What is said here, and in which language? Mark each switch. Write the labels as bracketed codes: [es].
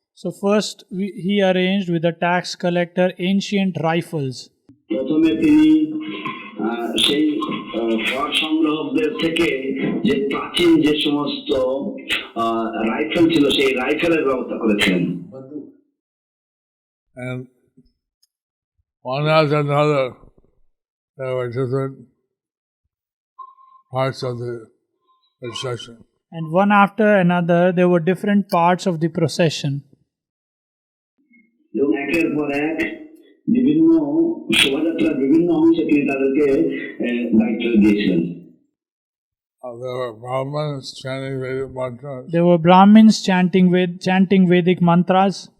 [en] So first he arranged with the tax collector ancient rifles. [bn] প্রথমে তিনি সেই কর সংগ্রাহকদের থেকে যে প্রাচীন যে সমস্ত রাইফেল ছিল সেই রাইফেলের ব্যবস্থা করেছিলেন। [en] And one after another, there were different parts of the procession. And one after another, there were different parts of the procession. [bn] এবং একের পর এক বিভিন্ন শোভাযাত্রার বিভিন্ন অংশে তিনি তাদেরকে দায়িত্ব দিয়েছিলেন। [en] There were Brahmins chanting Vedic mantras. There were Brahmins chanting Vedic mantras.